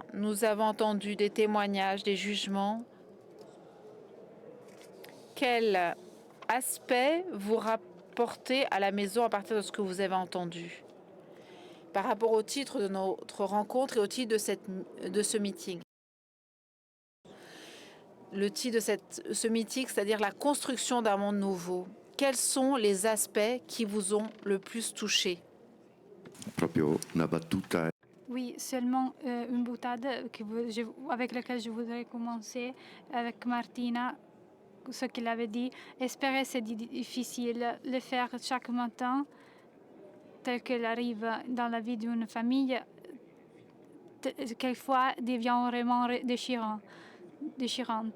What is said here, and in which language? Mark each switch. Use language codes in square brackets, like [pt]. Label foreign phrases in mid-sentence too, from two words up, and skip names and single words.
[fr] Nous avons entendu des témoignages, des jugements. Quel aspect vous rapportez à la maison à partir de ce que vous avez entendu par rapport au titre de notre rencontre et au titre de ce meeting? Le titre de ce meeting, c'est-à-dire la construction d'un monde nouveau. Quels sont les aspects qui vous ont le plus touché? [it] Proprio una battuta. [fr] Oui, seulement une boutade avec laquelle je voudrais commencer avec Martina, ce qu'il avait dit. Espérer, c'est difficile. Le faire chaque matin, tel qu'il arrive dans la vie d'une famille, quelquefois devient vraiment déchirante.